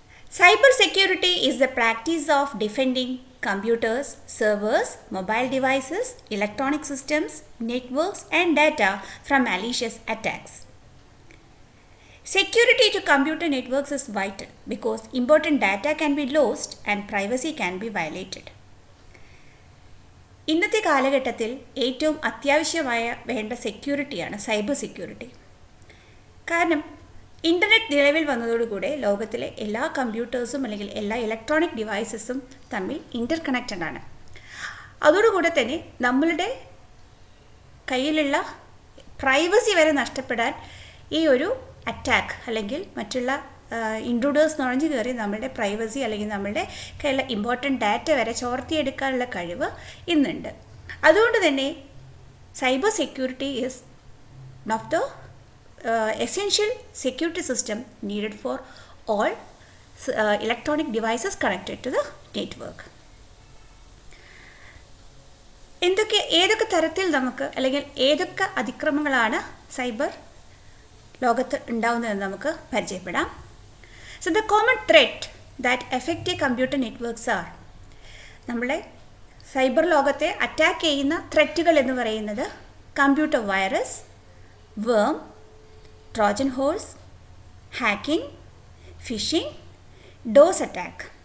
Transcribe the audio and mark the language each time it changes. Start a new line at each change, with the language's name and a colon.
English: Cyber security is the practice of defending computers, servers, mobile devices, electronic systems, networks, and data from malicious attacks. Security to computer networks is vital because important data can be lost and privacy can be violated.
Malayalam: ഇന്നത്തെ കാലഘട്ടത്തിൽ ഏറ്റവും അത്യാവശ്യമായ വേണ്ട സെക്യൂരിറ്റിയാണ് cyber security. കാരണം internet നിലവിൽ വന്നതോടുകൂടെ ലോകത്തിലെ എല്ലാ കമ്പ്യൂട്ടേഴ്സും അല്ലെങ്കിൽ എല്ലാ ഇലക്ട്രോണിക് ഡിവൈസസും തമ്മിൽ ഇൻ്റർ കണക്റ്റഡ് ആണ്. അതോടുകൂടെ തന്നെ നമ്മളുടെ കയ്യിലുള്ള പ്രൈവസി വരെ നഷ്ടപ്പെടാൻ ഈ ഒരു അറ്റാക്ക് അല്ലെങ്കിൽ മറ്റുള്ള ഇൻട്രൂഡേഴ്സ് നുഴഞ്ഞു കയറി നമ്മളുടെ പ്രൈവസി അല്ലെങ്കിൽ നമ്മളുടെ കയ്യിലുള്ള ഇമ്പോർട്ടൻറ്റ് ഡാറ്റ വരെ ചോർത്തിയെടുക്കാനുള്ള കഴിവ് ഇന്നുണ്ട്. അതുകൊണ്ട് തന്നെ
English: Cyber security is one of the essential security system needed for all electronic devices connected to the network.
Malayalam: ഏതൊക്കെ തരത്തിൽ നമുക്ക് അല്ലെങ്കിൽ ഏതൊക്കെ അതിക്രമങ്ങളാണ് സൈബർ ലോകത്ത് ഉണ്ടാവുന്നതെന്ന് നമുക്ക് പരിചയപ്പെടാം.
English: so the common threat that effect computer networks are,
Malayalam: നമ്മളെ സൈബർ ലോകത്തെ അറ്റാക്ക് ചെയ്യുന്ന ത്രെറ്റുകൾ എന്ന് പറയുന്നത് കമ്പ്യൂട്ടർ വൈറസ്, വേം, Trojan horse, hacking, phishing, dose attack.